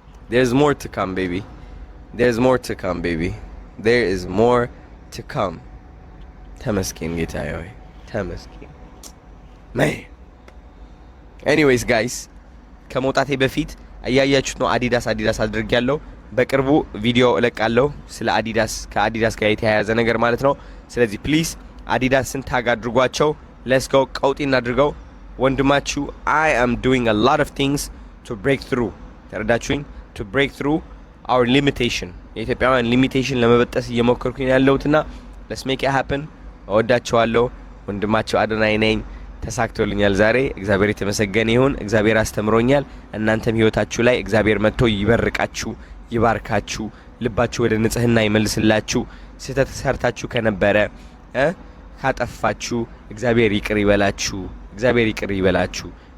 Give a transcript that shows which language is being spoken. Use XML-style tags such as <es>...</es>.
<en>There's more to come, baby. There's more to come, baby. There is more to come.</en> <am>ተመስገን ጌታዬ ሆይ ተመስገን።</am> <en>man anyways guys,</en> <am>ከመውጣቴ በፊት እያያችሁት ነው አዲዳስ አድርጌያለሁ። በቅርቡ ቪዲዮ እለቃለሁ ስለ አዲዳስ፣ ከአዲዳስ ጋር የተያያዘ ነገር ማለት ነው። ስለዚህ ፕሊዝ አዲዳስን ታግ አድርጓቸው።</am> <en>ሌትስ ጎ</en> <am>ቀውጢ እናድርገው። ወንድማችሁ</am> <en>I am doing a lot of things to break through.</en> <am>ተረዳችሁኝ?</am> <en>to break through our limitation.</en> <am>የኢትዮጵያውያን ሊሚቴሽን ለመበጠስ እየሞከርኩኝ ያለሁትና</am> <en>let's make it happen.</en> <am>እወዳችኋለሁ። ወንድማችሁ አዶናይ ነኝ። ተሳክቶልኛል ዛሬ። እግዚአብሔር የተመሰገነ ይሁን። እግዚአብሔር አስተምሮኛል። እናንተም ህይወታችሁ ላይ እግዚአብሔር መጥቶ ይበርቃችሁ፣ ይባርካችሁ፣ ልባችሁ ወደ ንጽህና ይመልስላችሁ። ስህተት ሰርታችሁ ከነበረ ካጠፋችሁ እግዚአብሔር ይቅር ይበላችሁ። እግዚአብሔር ይቅር ይበላችሁ።</am>